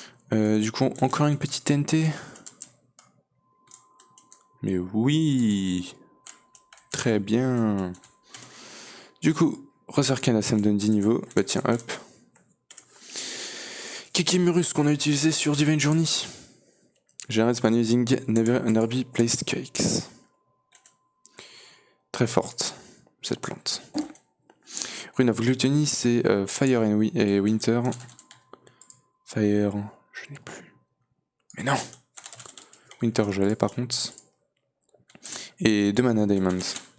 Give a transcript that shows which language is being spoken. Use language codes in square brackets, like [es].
[fr] Du coup, encore une petite TNT. Mais oui! Très bien. Du coup, Rose Arcana, ça me donne 10 niveaux. Bah tiens, hop. Kikimurus qu'on a utilisé sur Divine Journey. [en] Generates by using nearby placed cakes. [fr] Très forte, cette plante. Rune of Gluttony, c'est Fire et Winter. Fire, je l'ai plus. Mais non! Winter, je l'ai par contre. Et 2 mana Diamonds.